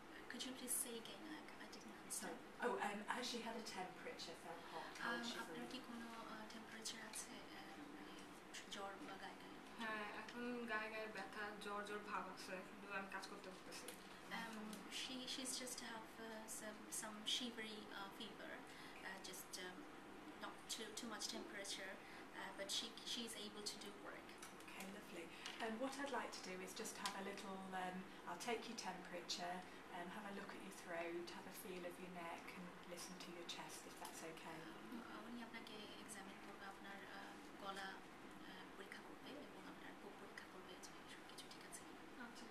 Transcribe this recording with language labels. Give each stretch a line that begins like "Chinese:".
English: Could you please say again? I didn't understand. Has she had a temperature, felt hot?
Bangla: আপনার কি কোনো temperature আছে, জ্বর বা গায়ে? হ্যাঁ, এখন গায়ে ব্যথা, জ্বর ভাব আছে, কিন্তু আমি কাজ করতে পারতেছি।
English: She's just have some shivery fever, just not too much temperature, but she's able to do work. Okay, lovely. What I'd like to do is just have a little, I'll take your temperature, have a look at your throat, have a feel of your neck and listen to your chest, if that's okay.
Bangla: উনি আপনাকে examine করবে, আপনার গলা পরীক্ষা করবে এবং আপনার বুক পরীক্ষা করবে যে সব কিছু ঠিক আছে কিনা।